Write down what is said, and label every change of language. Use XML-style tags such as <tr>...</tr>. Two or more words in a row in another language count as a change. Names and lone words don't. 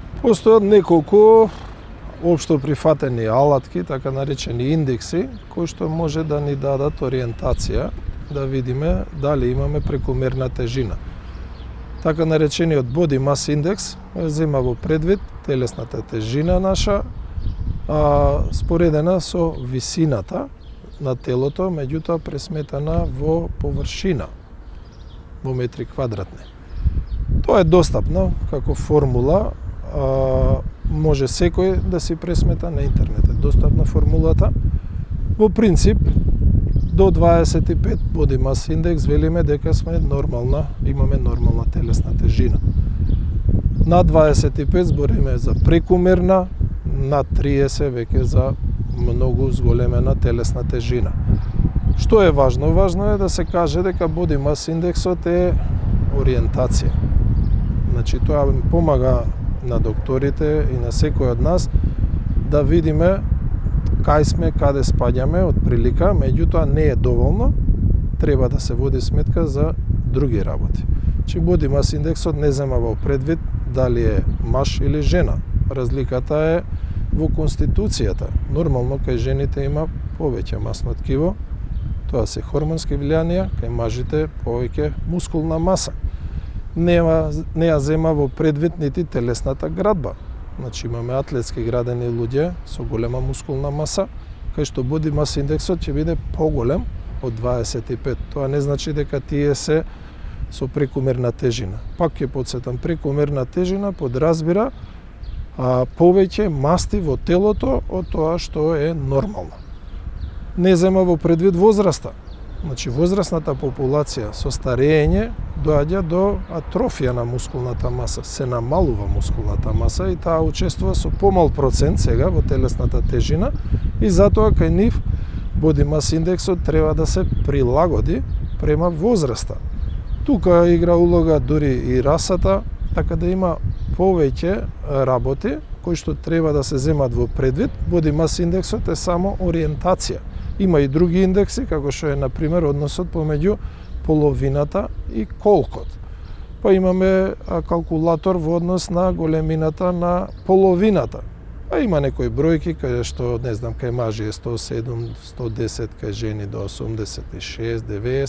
<mk>Постојат неколку општо прифатени алатки, така наречени индекси, кои што може да ни дадат ориентација да видиме дали имаме прекумерна тежина. Така наречениот</mk> <en>body mass index</en> <mk>зема во предвид телесната тежина наша, споредена со висината на телото, меѓутоа пресметана во површина, во метри квадратни. Тоа е достапно како формула, може секој да си пресмета на интернет. Е достапна формулата. Во принцип, до 25</mk> <en>body mass index</en> <mk>велиме дека сме нормална, имаме нормална телесна тежина. На 25 збориме за прекумерна, на 30 веќе за многу зголемена телесна тежина. Што е важно? Важно е да се каже дека</mk> <en>body mass</en> <mk>индексот е ориентација. Значи тоа помага на докторите и на секој од нас да видиме кај сме, каде спаѓаме од прилика, меѓутоа не е доволно, треба да се води сметка за други работи. Че</mk> <en>body mass</en> <mk>индексот не зема во предвид дали е маж или жена. Разликата е во конституцијата. Нормално кај жените има повеќе масно ткиво, тоа се хормонски влијанија, кај мажите повеќе мускулна маса. Не ја зема во предвид нити телесната градба. Значи имаме атлетски градени луѓе со голема мускулна маса, кај што</mk> <en>body mass</en> <mk>индексот ќе биде поголем од 25. Тоа не значи дека тие се со прекумерна тежина. Пак ќе потсетам, прекумерна тежина подразбира повеќе масти во телото од тоа што е нормално. Не зема во предвид возраста. Значи возрастната популација со старење доаѓа до атрофија на мускулната маса, се намалува мускулната маса и таа учествува со помал процент сега во телесната тежина и затоа кај нив</mk> <en>body mass</en> <mk>индексот треба да се прилагоди према возраста. Тука игра улога дури и расата, така да има повеќе работи кои што треба да се земат во предвид.</mk> <en>Body mass</en> <mk>индексот е само ориентација. Има и други индекси, како што е, например, односот помеѓу половината и колкот. Па имаме калкулатор во однос на големината на половината. А има некои бројки каде што, не знам, кај мажи е 107, 110, кај жени до 86, 90.</mk>